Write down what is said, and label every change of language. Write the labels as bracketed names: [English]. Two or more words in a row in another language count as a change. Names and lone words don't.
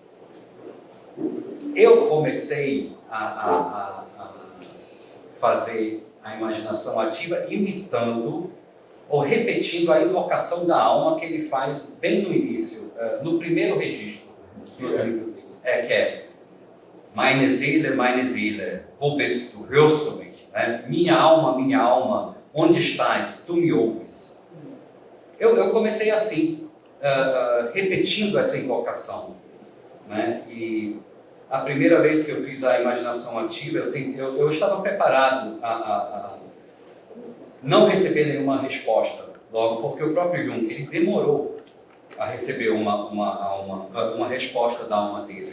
[Portuguese] Eu comecei a fazer a imaginação ativa imitando ou repetindo a invocação da alma que ele faz bem no início, no primeiro registro dos livros, que é [German] Meine Seele, wo bist du? Hörst du mich? [Portuguese] Minha alma, onde estás? Tu me ouves? Eu comecei assim, repetindo essa invocação, né? E a primeira vez que eu fiz a imaginação ativa, eu estava preparado a não receber nenhuma resposta logo, porque o próprio Jung, ele demorou a receber uma resposta da alma dele.